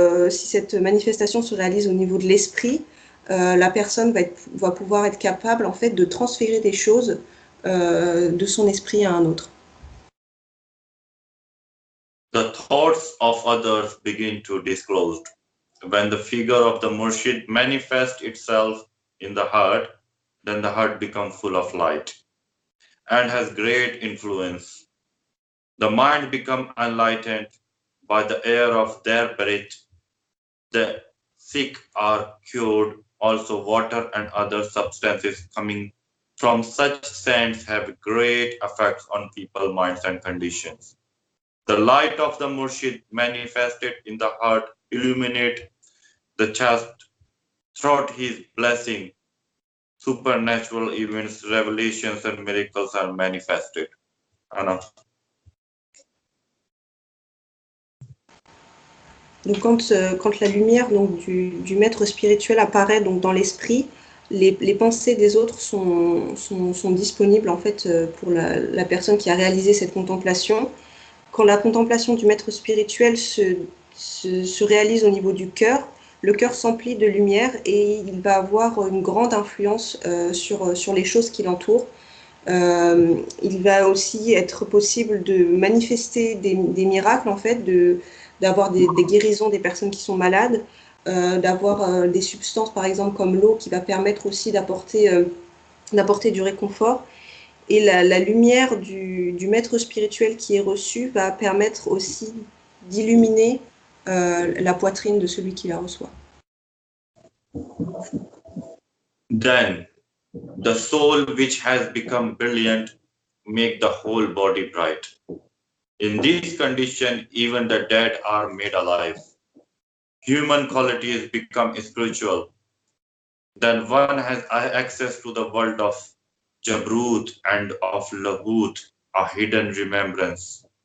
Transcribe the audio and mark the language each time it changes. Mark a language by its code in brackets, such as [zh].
[fr] Si cette manifestation se réalise au niveau de l'esprit, la personne va pouvoir être capable en fait de transférer des choses de son esprit à un autre. [en] The thoughts of others begin to disclose. When the figure of the Murshid manifests itself in the heart, then the heart becomes full of light and has great influence. The mind becomes enlightened by the air of their breath. The sick are cured. Also, water and other substances coming from such sands have great effects on people's minds and conditions. The light of the Murshid manifested in the heart illuminate the chest throughout his blessing. Supernatural events, revelations, and miracles are manifested. Anna. [fr] Donc quand la lumière donc, du maître spirituel apparaît donc, dans l'esprit, les pensées des autres sont disponibles en fait pour la personne qui a réalisé cette contemplation. Quand la contemplation du maître spirituel se réalise au niveau du cœur, le cœur s'emplit de lumière et il va avoir une grande influence sur les choses qui l'entourent. Il va aussi être possible de manifester des miracles, en fait, d'avoir des guérisons des personnes qui sont malades, d'avoir des substances, par exemple, comme l'eau, qui va permettre aussi d'apporter du réconfort. Et la lumière du maître spirituel qui est reçu va permettre aussi d'illuminer la poitrine de celui qui la reçoit. [en] Then the soul which has become brilliant make the whole body bright. In this condition, even the dead are made alive. Human qualities become spiritual. Then one has access to the world of Jabrut and of Lahut, a hidden remembrance.